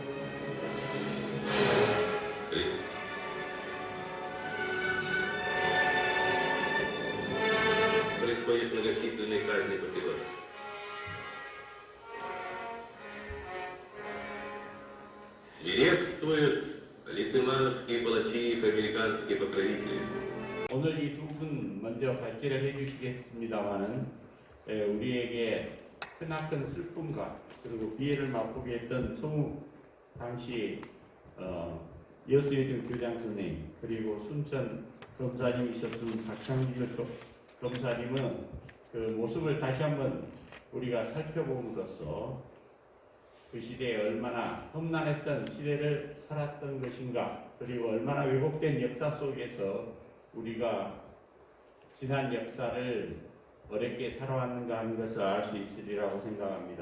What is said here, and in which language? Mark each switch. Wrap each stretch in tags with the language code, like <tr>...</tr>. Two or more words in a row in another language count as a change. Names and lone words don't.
<ru>Происходят многочисленные казни патриотов. Свирепствуют лисымановские палачи и американские покровители.</ru> <ko>오늘 이 두 분 먼저 발제를 해주시겠습니다만은 우리에게 크나큰 슬픔과 그리고 비애를 맛보게 했던 송욱 당시 여수여중 교장 선생님, 그리고 순천 검사님이셨던 박창길 검사님은 그 모습을 다시 한번 우리가 살펴봄으로써 그 시대에 얼마나 험난했던 시대를 살았던 것인가, 그리고 얼마나 왜곡된 역사 속에서 우리가 지난 역사를 어렵게 살아왔는가 하는 것을 알 수 있으리라고 생각합니다.</ko>